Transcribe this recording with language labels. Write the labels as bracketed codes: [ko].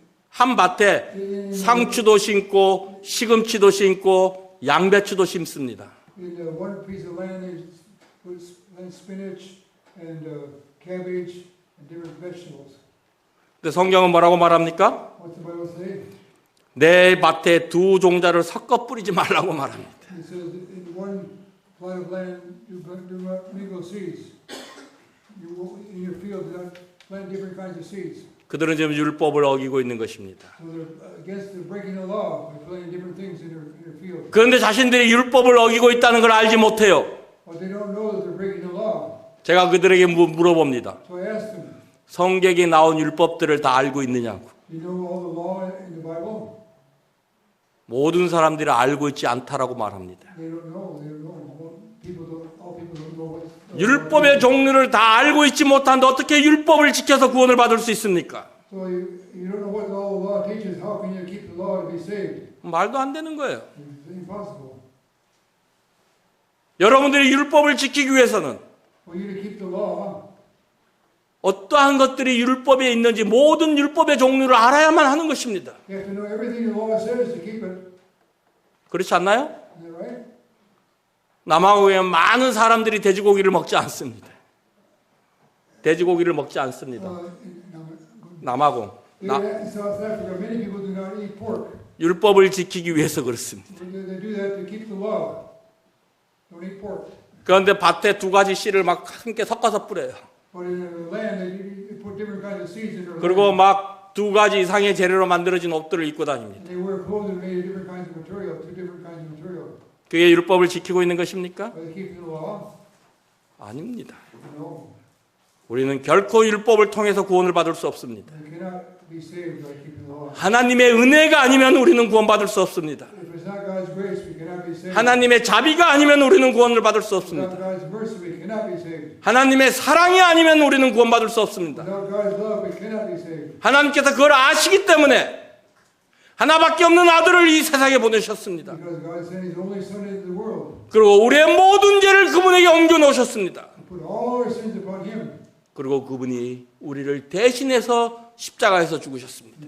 [ko] 한 밭에 상추도 심고 시금치도 심고 양배추도 심습니다. [en] in one piece of land they put spinach and cabbage and different vegetables. [ko] 근데 성경은 뭐라고 말합니까? [en] What's the Bible say? [ko] 내 밭에 두 종자를 섞어 뿌리지 말라고 말합니다. [en] It says in one plot of land you do not mingle seeds. In your field do not plant different kinds of seeds. [ko] 그들은 지금 율법을 어기고 있는 것입니다. [en] So they're against the breaking the law by planting different things in their field. [ko] 그런데 자신들이 율법을 어기고 있다는 걸 알지 못해요. [en] But they don't know that they're breaking the law. [ko] 제가 그들에게 물어봅니다. [en] So I asked them, [ko] 성경에 나온 율법들을 다 알고 있느냐고. [en] "Do you know all the law in the Bible?" [ko] 모든 사람들이 알고 있지 않다라고 말합니다. [en] They don't know. They don't know. All people don't know what. [ko] 율법의 종류를 다 알고 있지 못한데 어떻게 율법을 지켜서 구원을 받을 수 있습니까? [en] So you don't know what all the law teaches. How can you keep the law to be saved? [ko] 말도 안 되는 거예요. [en] It's impossible. [ko] 여러분들이 율법을 지키기 위해서는 [en] For you to keep the law, [ko] 어떠한 것들이 율법에 있는지 모든 율법의 종류를 알아야만 하는 것입니다. [en] you have to know everything the law says to keep it. [ko] 그렇지 않나요? [en] Is that right? [ko] 남아공에 많은 사람들이 돼지고기를 먹지 않습니다. 돼지고기를 먹지 않습니다. 남아공. [en] In South Africa, many people do not eat pork. [ko] 율법을 지키기 위해서 그렇습니다. [en] They do that to keep the law. Don't eat pork. [ko] 그런데 밭에 두 가지 씨를 막 함께 섞어서 뿌려요. [en] But in the land, they put different kinds of seeds in their [ko] 그리고 [en] land. [ko] 막 두 가지 이상의 재료로 만들어진 옷들을 입고 다닙니다. [en] And they wear clothes made of different kinds of material, two different kinds of material. [ko] 그게 율법을 지키고 있는 것입니까? [en] Are they keeping the law? [ko] 아닙니다. [en] No. [ko] 우리는 결코 율법을 통해서 구원을 받을 수 없습니다. [en] They cannot be saved by keeping the law. [ko] 하나님의 은혜가 아니면 우리는 구원받을 수 없습니다. [en] If it's not God's grace, we cannot be saved. [ko] 하나님의 자비가 아니면 우리는 구원을 받을 수 [en] Without [ko] 없습니다. [en] God's mercy, we cannot be saved. [ko] 하나님의 사랑이 아니면 우리는 구원받을 수 없습니다. [en] Without God's love, we cannot be saved. [ko] 하나님께서 그걸 아시기 때문에 하나밖에 없는 아들을 이 세상에 보내셨습니다. [en] Because God sent His only Son into the world. [ko] 그리고 우리의 모든 죄를 그분에게 옮겨 놓으셨습니다. [en] And put all our sins upon Him. [ko] 그리고 그분이 우리를 대신해서 십자가에서 죽으셨습니다.